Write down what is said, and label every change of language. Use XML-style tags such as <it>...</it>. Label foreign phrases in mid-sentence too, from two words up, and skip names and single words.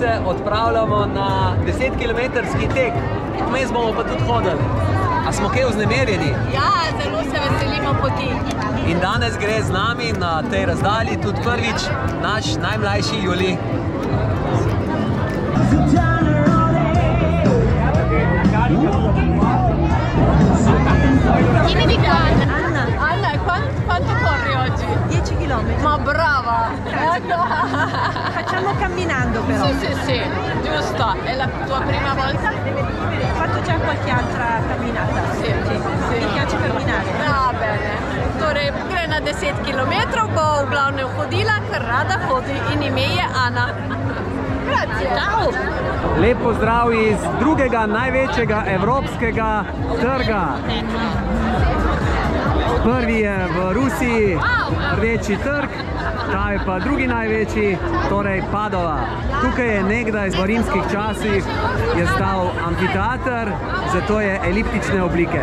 <sl>odpravljamo na 10-kilometrski tek. Vmes bomo pa tudi hodili. A smo kaj vznemirjeni? Ja, zelo se veselimo poti. In danes gre z nami na tej razdalji tudi prvič naš najmlajši Juli.</sl> <it>Chi mi dica? Anna, quanto corri oggi? 10 km. Ma brava! Facciamo camminando però. Sì, giusto. È la tua prima volta? Ho fatto già qualche altra camminata. Sì. Mi piace camminare. Ja, bene.</it> <sl>Torej, gre na 10 km, bo v glavnem hodila, ker rada hodi in ime je Ana.</sl> <it>Grazie. Ciao.</it> <sl>Lep pozdrav iz drugega največjega evropskega trga. Prvi je v Rusiji Rdeči trg, ta je pa drugi največji, torej Padova. Tukaj je nekdaj v rimskih časih je stal amfiteater, zato je eliptične oblike.</sl>